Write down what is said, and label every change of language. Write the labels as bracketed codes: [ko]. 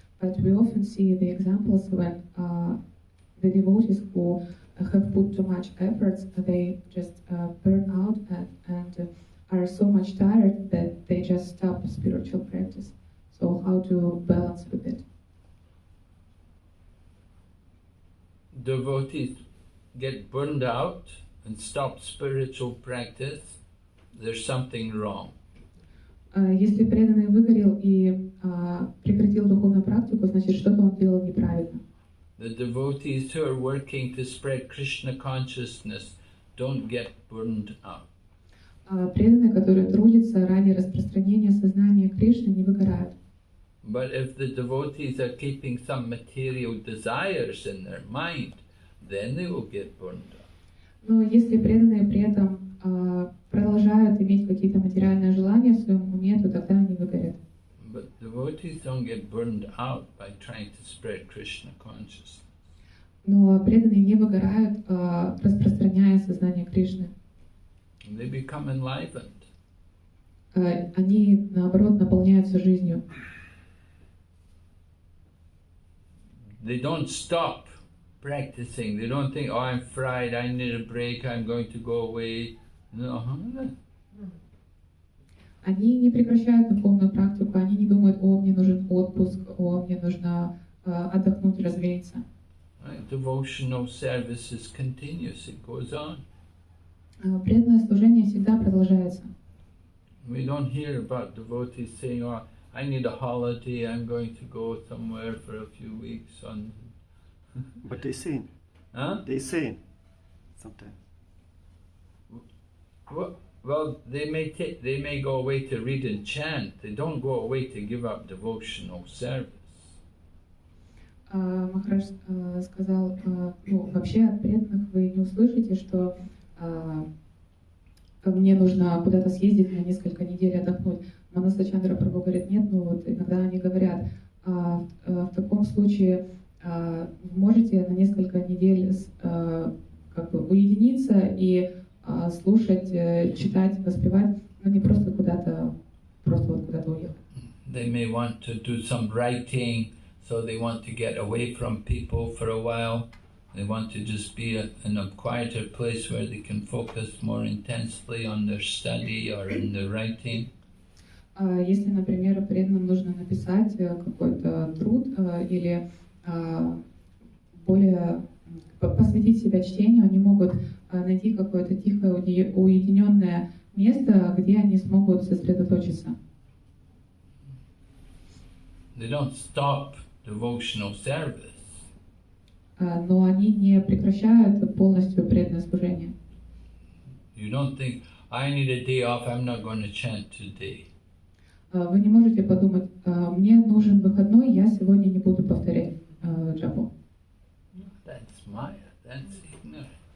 [en] But we often see the examples when the devotees who have put too much efforts, they just burn out and are so much tired that they just stop spiritual practice. So how to balance with it? Devotees get burned out and stop spiritual practice, there's something wrong. [ru] Если преданный выгорел и прекратил духовную практику, значит что-то он делал неправильно. [en] The devotees who are working to spread Krishna consciousness don't get burned out. [ru] Преданные, которые трудятся ради распространения сознания Кришны, не выгорают. [en] But if the devotees are keeping some material desires in their mind, then they will get burned out. [ru] Но если преданные при этом продолжают иметь какие-то материальные желания в своем уме, то тогда они выгорят. [en] But devotees don't get burned out by trying to spread Krishna consciousness. [ru] Но преданные не выгорают, распространяя сознание Кришны. [en] They become enlivened. [ru] Они, наоборот, наполняются жизнью. [en] They don't stop practicing. They don't think, oh, I'm fried, I need a break, I'm going to go away. No. [ru] Они не прекращают духовную практику, они не думают, о, мне нужен отпуск, о, мне нужно отдохнуть, развеяться. [en] Right? Devotional service is continuous, it goes on. [ru] Преданное служение всегда продолжается. [en] We don't hear about devotees saying, oh, I need a holiday, I'm going to go somewhere for a few weeks. But they say, Huh? they say sometimes. Well, they may go away to read and chant. They don't go away to give up devotional service. [ru] Махарадж сказал, ну, вообще от преданных вы не услышите, что мне нужно куда-то съездить на несколько недель отдохнуть. Манаса Чандра Прабху говорит, нет, ну вот иногда они говорят, в таком случае можете на несколько недель как бы уединиться и слушать, читать, воспевать, но не просто куда-то уехать. [en] They may want to do some writing, so they want to get away from people for a while. They want to just be in a quieter place where they can focus more intensely on their study or in their writing. [ru] Если, например, преданным нужно написать какой-то труд или более посвятить себя чтению, они могут найти какое-то тихое, уединенное место, где они смогут сосредоточиться. [en] They don't stop devotional service. [ru] Но они не прекращают полностью преданное служение. [en] You don't think, I need a day off, I'm not going to chant today. [ru] Вы не можете подумать, мне нужен выходной, я сегодня не буду повторять джапу. [en] That's Maya, that's ignorance.